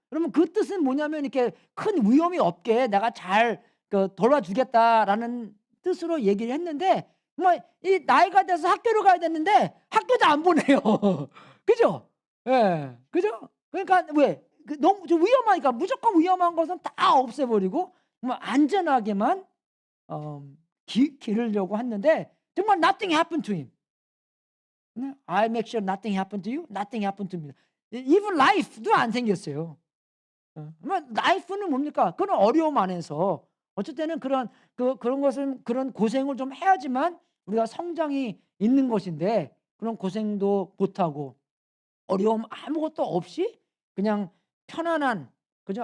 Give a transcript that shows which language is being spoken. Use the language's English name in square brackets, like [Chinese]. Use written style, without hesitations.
[Korean] 그러면 그 뜻은 뭐냐면 이렇게 큰 위험이 없게 내가 잘 돌봐주겠다라는 뜻으로 얘기를 했는데 정말 이 나이가 돼서 학교를 가야 되는데 학교도 안 보내요. 그죠? 예. 그죠? 그러니까 왜? 너무 좀 위험하니까 무조건 위험한 것은 다 없애버리고 정말 안전하게만 기르려고 했는데 정말 [English] nothing happened to him. [Korean] 네? [English] I make sure nothing happened to you, nothing happened to me. [Korean] Even life도 안 생겼어요. life는 뭡니까? 그런 어려움 안에서 어쩔 때는 그런 것은 그런 고생을 좀 해야지만 우리가 성장이 있는 것인데 그런 고생도 못하고 어려움 아무것도 없이 그냥 편안한 그죠?